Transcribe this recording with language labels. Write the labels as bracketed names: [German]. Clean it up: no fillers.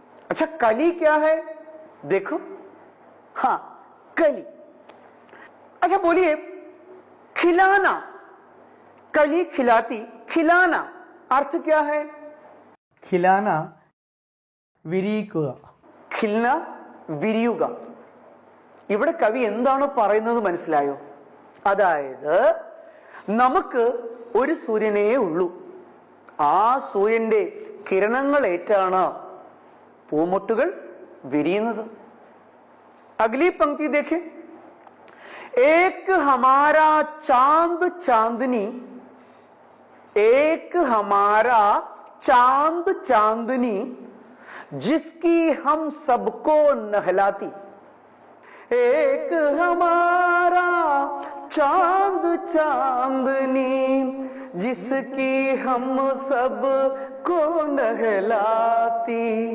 [Hindi] अच्छा, कली क्या है? देखो, हां, कली। अच्छा बोलिए, खिलाना, कली खिलाती, खिलाना अर्थ क्या है? [Malayalam] खिलाना, വിരിയിക്കുക. ഖിൽന, വിരിയുക. ഇവിടെ കവി എന്താണ് പറയുന്നത് മനസ്സിലായോ? അതായത് നമുക്ക് ഒരു സൂര്യനേ ഉള്ളൂ, ആ സൂര്യന്റെ കിരണങ്ങളേറ്റാണ് പൂമൊട്ടുകൾ വിരിയുന്നത്. [Hindi] അഗ്ലി പംക്തി ദേഖേ, एक हमारा चांद चांदनी, एक हमारा चांद चांदनी जिसकी हम सबको नहलाती, एक हमारा चांद चांदनी जिसकी हम सबको नहलाती।